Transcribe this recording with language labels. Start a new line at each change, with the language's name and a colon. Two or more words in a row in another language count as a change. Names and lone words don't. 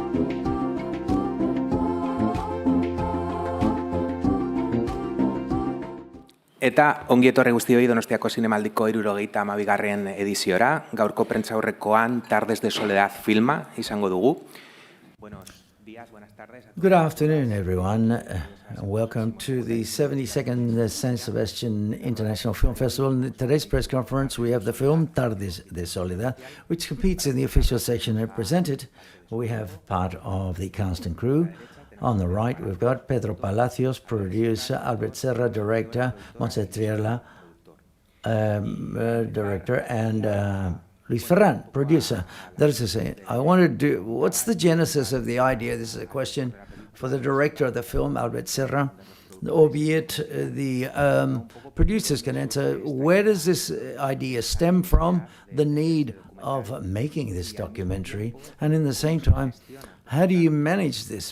Basque: Eta ongi etorri guztioi Donostiako Zinemaldiko 72. ediziora, gaurko prentsaurrekoan Tardes de Soledad filma izango dugu.
English: Good afternoon, everyone. Welcome to the 72nd San Sebastian International Film Festival. In today's press conference, we have the film Tardes de Soledad, which competes in the official section represented. We have part of the cast and crew. On the right, we've got Pedro Palacios, producer, Albert Serra, director, MONTSE TRIOLA, director, and Luis Ferran, producer. That is to say, I wanted to do, what's the genesis of the idea? This is a question for the director of the film, Albert Serra, albeit the producers can answer, where does this idea stem from, the need of making this documentary, and in the same time, how do you manage this?